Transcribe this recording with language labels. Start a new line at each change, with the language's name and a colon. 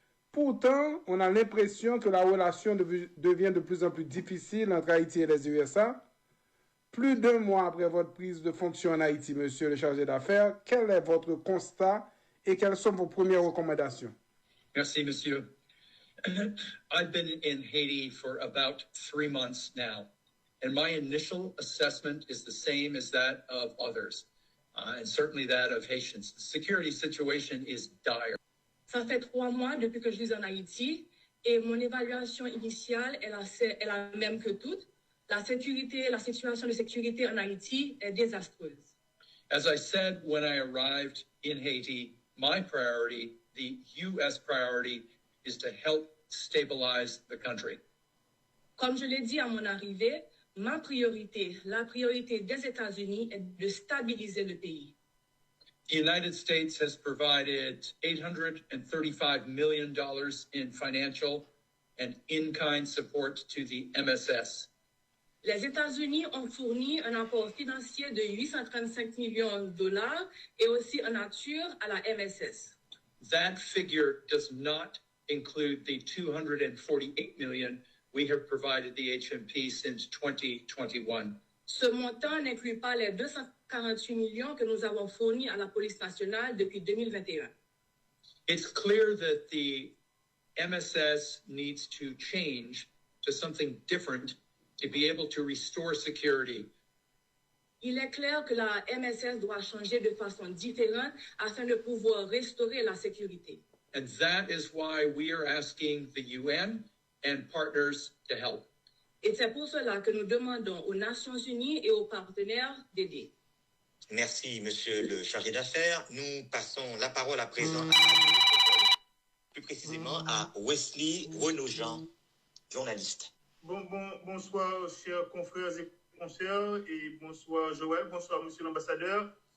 French: Pourtant, on a l'impression que la relation devient de plus en plus difficile entre Haïti et les USA. Plus d'un mois après votre prise de fonction en Haïti, monsieur le chargé d'affaires, quel est votre constat et quelles sont vos premières recommandations? Merci, monsieur.
English: I've been in Haiti for about 3 months now, and my initial assessment is the same as that of others, and certainly that of Haitians. The security situation is dire.
French: Ça fait 3 mois depuis que je vis en Haïti et mon évaluation initiale est la même que toutes. La situation de sécurité en Haïti est désastreuse.
English: As I said when I arrived in Haiti, my priority, the U.S. priority, is to help stabilize the country.
French: Comme je l'ai dit à mon arrivée, ma priorité, la priorité des États-Unis est de stabiliser le pays.
English: The United States has provided $835 million in financial and in-kind support to the MSS.
French: Les États-Unis ont fourni un apport financier de 835 millions de dollars et aussi en nature à la MSS.
English: That figure does not include the $248 million we have provided the HMP since 2021.
French: Ce montant n'inclut pas les 248 millions que nous avons fournis à la police nationale depuis 2021.
English: It's clear that the MSS needs to change to something different to be able to restore security.
French: Il est clair que la MSS doit changer de façon différente afin de pouvoir restaurer la sécurité.
English: And that is why we are asking the UN and partners to help.
French: Et c'est pour cela que nous demandons aux Nations Unies et aux partenaires d'aider. Merci, monsieur le chargé d'affaires. Nous passons la parole à présent plus précisément à Wesley Renaud-Jean, journaliste. Bonsoir, chers confrères et consoeurs, et bonsoir, Joël, bonsoir, monsieur l'ambassadeur.